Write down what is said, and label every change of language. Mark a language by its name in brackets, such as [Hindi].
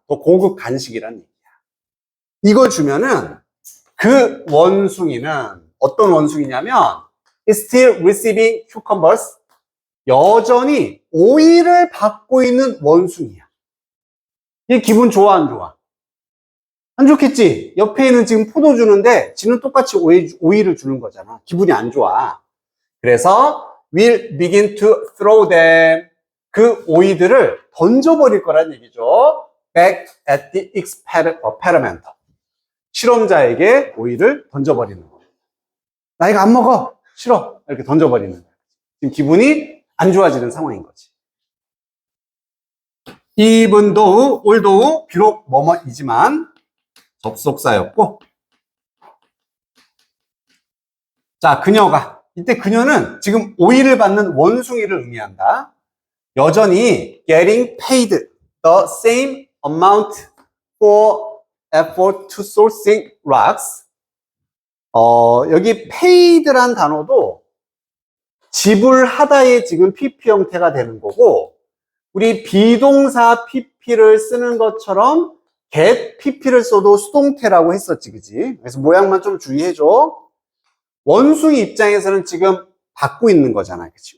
[Korean] 더 고급 간식이란 얘기야. 이걸 주면은 그 원숭이는 어떤 원숭이냐면 [English] is still receiving cucumbers. [Korean] 여전히 오이를 받고 있는 원숭이야. 얘 기분 좋아, 안 좋아? 안 좋겠지? 옆에 있는 지금 포도 주는데 지는 똑같이 오이를 주는 거잖아. 기분이 안 좋아. 그래서 [English] will begin to throw them. [Korean] 그 오이들을 던져버릴 거란 얘기죠. [English] back at the experimenter. [Korean] 실험자에게 오이를 던져버리는 거예요. 나 이거 안 먹어. 싫어. 이렇게 던져버리는 거예요. 지금 기분이 안 좋아지는 상황인 거지. [English] even though, although, [Korean] 비록 뭐뭐이지만 접속사였고, 자, 그녀가, 이때 그녀는 지금 오이를 받는 원숭이를 의미한다. 여전히 [English] getting paid the same amount for effort to sourcing rocks. [Korean] 여기 paid란 단어도 지불하다의 지금 PP 형태가 되는 거고, 우리 비동사 PP를 쓰는 것처럼 get PP를 써도 수동태라고 했었지, 그지? 그래서 모양만 좀 주의해줘. 원숭이 입장에서는 지금 받고 있는 거잖아, 그치?